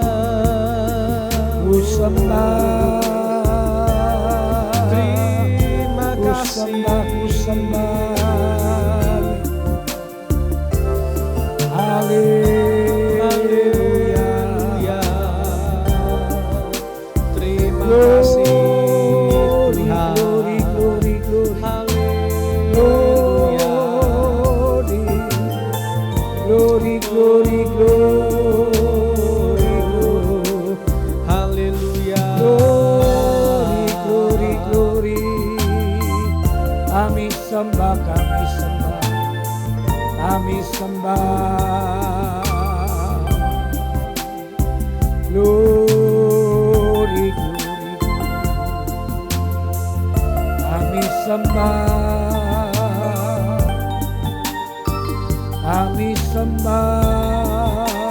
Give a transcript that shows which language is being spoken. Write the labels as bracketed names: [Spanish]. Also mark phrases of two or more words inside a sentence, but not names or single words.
[Indonesian] Ku sembah. Terima kasih. Ku sembah. Haleluya. Terima kasih. [English] Glory, glory, glory, haleluya. Glory, glory, glory. [Indonesian] Kami sembah, kami sembah, kami sembah. [English] Glory, glory, [Indonesian] kami sembah, kami sembah.